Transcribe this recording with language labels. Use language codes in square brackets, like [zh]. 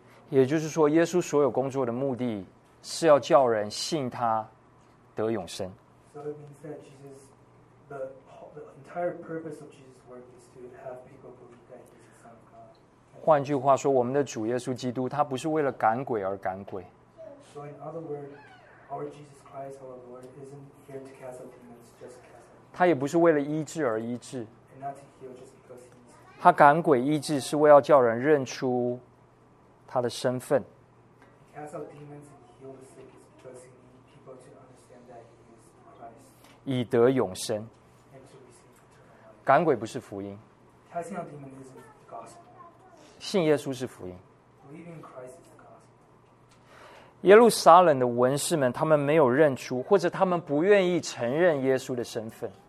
[zh] 也就是说，耶稣所有工作的目的是要叫人信他得永生。 [en] So it means that Jesus, the entire purpose of Jesus' work is to have people believe that Jesus. [zh] 换句话说，我们的主耶稣基督他不是为了赶鬼而赶鬼。 [en] So in other words, our Jesus Christ, our Lord, isn't here to cast out demons, just cast out demons. [zh] 他也不是为了医治而医治。 [en] And not to heal just because he is. [zh] 他赶鬼医治是为了叫人认出他的身份。 [en] He cast out demons and heal the sick is because he needs people to understand that he is Christ. [zh] 以得永生。 [en] And to receive eternal life. [zh] 赶鬼不是福音。 [en] Casting out demons is the gospel. [zh] 信耶稣是福音。 [en] Believing Christ is. [zh] 耶路撒冷的文士们，他们没有认出，或者他们不愿意承认耶稣的身份。